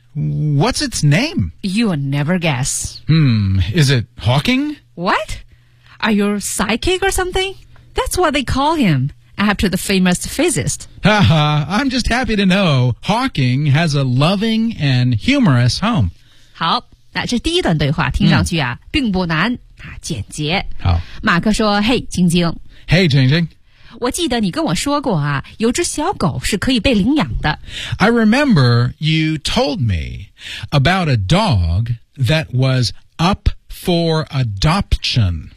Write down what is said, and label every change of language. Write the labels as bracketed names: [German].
[English] What's its name? You'll never guess. Is it Hawking? What? Are you a psychic or something? That's what they call him, after the famous physicist. Haha, I'm just happy to know Hawking has a loving and humorous home. [Chinese] 好那这第一段对话听上去啊、嗯、并不难啊简洁。好。马克说嘿晶晶。 [English] Hey, Jing Jing. [Chinese] 我记得你跟我说过啊有只小狗是可以被领养的。 [English] I remember you told me about a dog that was up for adoption.